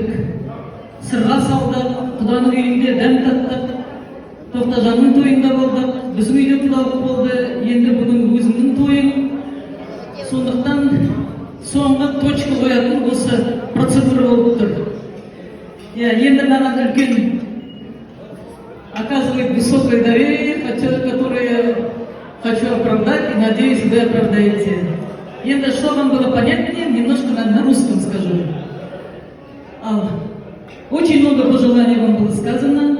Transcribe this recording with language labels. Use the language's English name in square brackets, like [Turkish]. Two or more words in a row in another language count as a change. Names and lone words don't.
[Kazakh] Сырға салдық, Құданың үйінде дәм таттық, Тоқтажанның тойында болдық, біздің үйде құдалық болды, енді бүгін өзімнің тойым. Сондықтан соңғы точка қоятын осы процедура болып тұр. Енді маған үлкен, [Russian] оказывает высокое доверие, которое хочу оправдать и надеюсь, вы оправдаете. Енді, что вам было понятнее, немножко на русском скажу. Очень много пожеланий вам было сказано.